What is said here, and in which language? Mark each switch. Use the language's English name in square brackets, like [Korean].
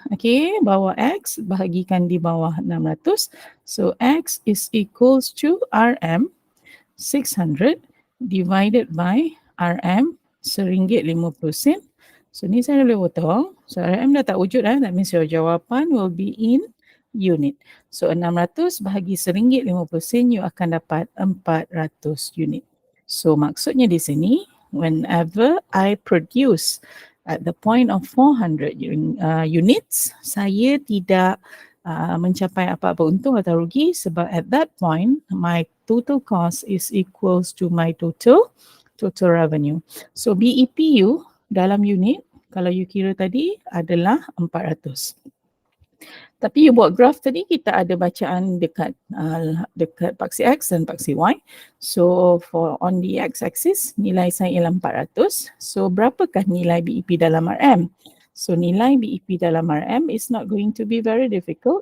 [Malay] Okay, bawah X, bahagikan di bawah 600. [English] So X is equals to RM 600 divided by RM RM1.50. [Malay] So ni saya boleh potong. So RM dah tak wujud [English] that means your [Malay] jawapan [English] will be in unit. [Malay] So 600 bahagi RM1.50 you akan dapat 400 unit. So maksudnya di sini, [English] whenever I produce at the point of 400 units, [Malay] saya tidak mencapai apa-apa untung atau rugi sebab [English] at that point, my total cost is equals to my total revenue. [Malay] So BEP you dalam unit, kalau you kira tadi adalah 400. Tapi you buat graph tadi, kita ada bacaan dekat paksi X dan paksi Y. So [English] for on the X-axis, [Malay] nilai saya ialah 400. So berapakah nilai BEP dalam RM? [English] So [Malay] nilai BEP dalam RM [English] is not going to be very difficult.